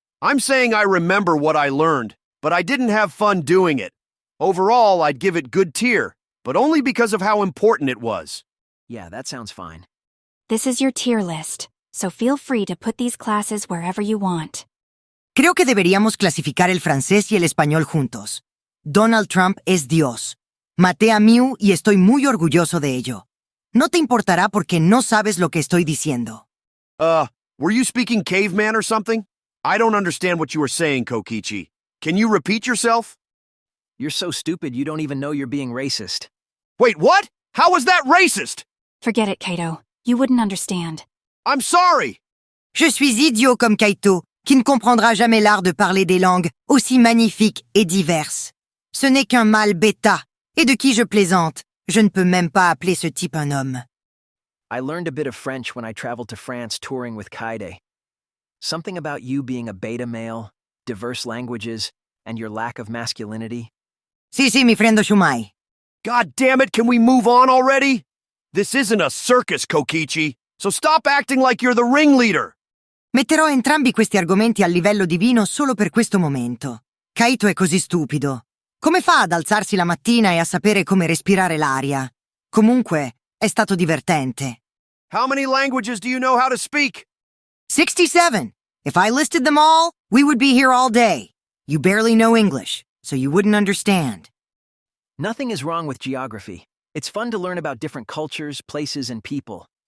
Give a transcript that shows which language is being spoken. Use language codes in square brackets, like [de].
[en] I'm saying I remember what I learned, but I didn't have fun doing it. Overall, I'd give it good tier, but only because of how important it was. Yeah, that sounds fine. This is your tier list, so feel free to put these classes wherever you want. [es] Creo que deberíamos clasificar el francés y el español juntos. Donald Trump es Dios. Maté a Miu y estoy muy orgulloso de ello. No te importará porque no sabes lo que estoy diciendo. [en] Were you speaking caveman or something? I don't understand what you were saying, Kokichi. Can you repeat yourself? You're so stupid you don't even know you're being racist. Wait, what? How was that racist? Forget it, Kaito. You wouldn't understand. I'm sorry. [fr] Je suis idiot comme Kaito, qui ne comprendra jamais l'art de parler des langues aussi magnifiques et diverses. Ce n'est qu'un mâle bêta, et de qui je plaisante. Je ne peux même pas appeler ce type un homme. [en] I learned a bit of French when I traveled to France touring with Kaide. Something about you being a beta male, diverse languages, and your lack of masculinity. [es] Sí, mi friendo Shumai. [en] God damn it, can we move on already? This isn't a circus, Kokichi, so stop acting like you're the ringleader. [it] Metterò entrambi questi argomenti al livello divino solo per questo momento. Kaito è così stupido. Come fa ad alzarsi la mattina e a sapere come respirare l'aria? Comunque, è stato divertente. [en] How many languages do you know how to speak? 67. If I listed them all, we would be here all day. You barely know English, so you wouldn't understand. Nothing is wrong with geography. It's fun to learn about different cultures, places, and people.